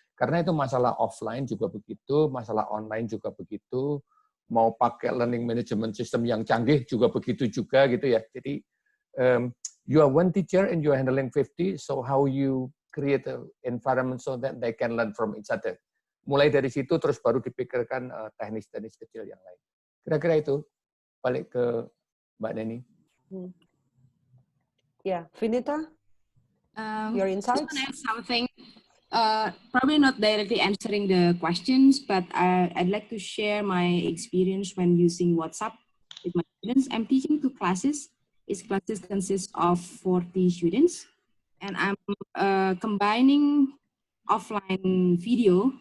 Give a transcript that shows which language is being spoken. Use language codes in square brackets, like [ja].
[id] Karena itu masalah offline juga begitu, masalah online juga begitu, mau pakai learning management system yang canggih juga begitu juga gitu ya. Jadi [en] you are one teacher and you are handling 50, so how you create an environment so that they can learn from each other. [id] Mulai dari situ terus baru dipikirkan teknis-teknis kecil yang lain. Kira-kira itu. Balik ke Mbak Neni. [en] Yeah, Vinita, your insights? I want to add something. Probably not directly answering the questions, but I'd like to share my experience when using WhatsApp with my students. I'm teaching 2 classes. Each classes consists of 40 students, and I'm combining offline video.